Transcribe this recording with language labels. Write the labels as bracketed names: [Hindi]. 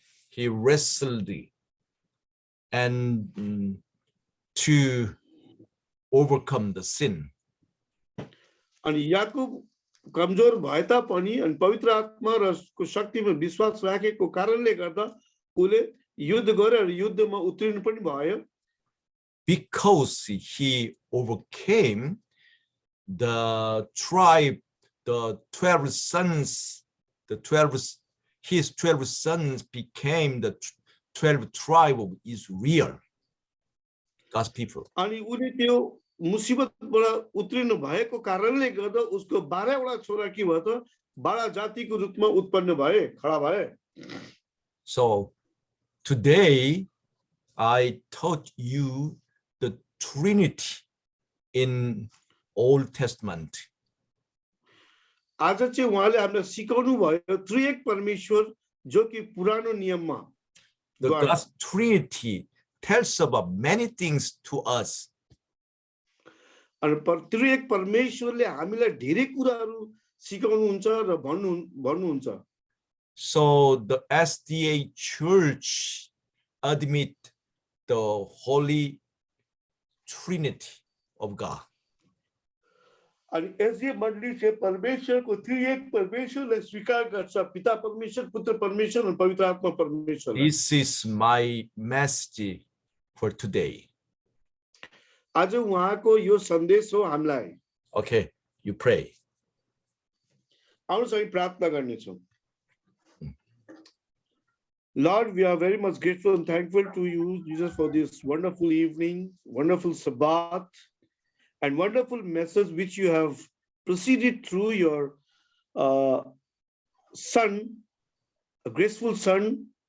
[English] He wrestled and to overcome the sin. [Nepali] अनि याकूब कमजोर भए तापनि अनि पवित्र आत्मा र को शक्तिमा विश्वास राखेको कारणले गर्दा उले युद्ध गरेर युद्धमा उत्तीर्ण पनि भयो [English] Because he overcame the tribe, the 12 sons, his 12 sons became the 12 tribe of Israel, God's people. [Nepali] अनि उले त्यो मुसिबतबाट उत्तीर्ण भएको कारणले गर्दा उसको 12 वटा छोरा के भयो त 12 जातिको रूपमा उत्पन्न भए खडा भए [English] So today I taught you the Trinity in Old Testament. [Nepali] आज चाहिँ उहाँले हामीलाई सिकाउनु भयो त्रिएक परमेश्वर जो कि पुरानो नियममा [English] The God's Trinity tells about many things to us. [Nepali] अनि त्रिएक परमेश्वरले हामीलाई धेरै कुराहरू सिकाउनुहुन्छ र भन्नुहुन्छ [English] So the SDA Church admit the Holy Trinity of God. [Nepali] अनि एसडीए मण्डली चाहिँ परमेश्वरको त्रिएक परमेश्वरलाई स्वीकार गर्छ पिता परमेश्वर पुत्र परमेश्वर अनि पवित्र आत्मा परमेश्वर [English] This is my message for today. [Nepali] आज उहाँको यो सन्देश हो हामीलाई [English] Okay, you pray. [Nepali] आउनुहोस् हामी प्रार्थना गर्नेछौँ [English] Lord, we are very much grateful and thankful to you, Jesus, for this wonderful evening, wonderful Sabbath, and wonderful message which you have proceeded through your son, a graceful son.